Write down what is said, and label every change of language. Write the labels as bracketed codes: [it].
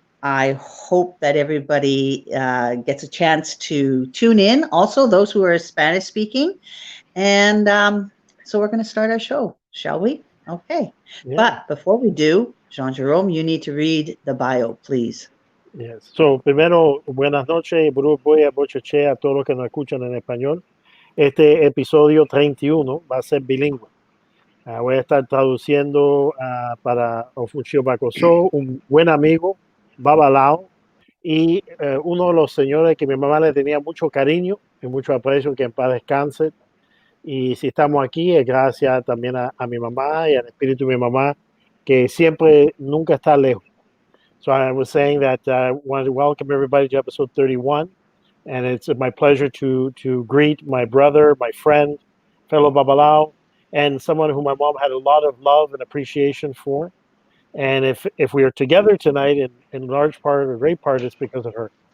[en] I hope that everybody gets a chance to tune in. Also, those who are Spanish speaking. And so we're going to start our show, shall we? Okay. Yeah. But before we do, Jean-Jerome, you need to read the bio, please. Yes. [es] So, primero, buenas noches, Burubuya, Bocheche, a todos los que nos escuchan en español. Este episodio 31 va a ser bilingüe. Voy a estar traduciendo para Ofunshi Oba Koso, un buen amigo, Babalawo, y uno de los señores que mi mamá le tenía mucho cariño y mucho aprecio, que en paz descanse. Y si estamos aquí es gracias también a mi mamá y al espíritu de mi mamá, que siempre, nunca está lejos. [en] So I was saying that I wanted to welcome everybody to episode 31, and it's my pleasure to greet my brother, my friend, fellow Babalawo, and someone whom my mom had a lot of love and appreciation for. And if we are together tonight, in large part or great part, it's because of her.